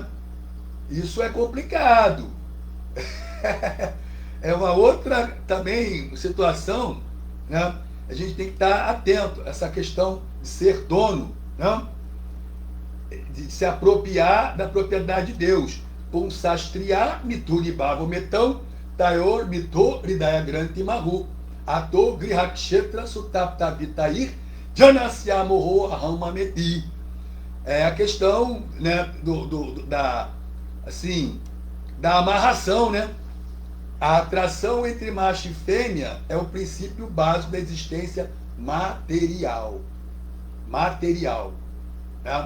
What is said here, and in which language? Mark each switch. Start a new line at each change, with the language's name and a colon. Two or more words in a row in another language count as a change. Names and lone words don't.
Portuguese: Isso é complicado. É uma outra também situação, né? A gente tem que estar atento a essa questão de ser dono, né? De se apropriar da propriedade de Deus.
Sanskrit: Pumsastriya mituri bhavo metão, tayor mito ridaya granti mahu. Ato grihakshetra sutaptavitair janasyamoho ahamameti.
Portuguese: É a questão, né, da amarração, né? A atração entre macho e fêmea é o princípio básico da existência material. Material. Né?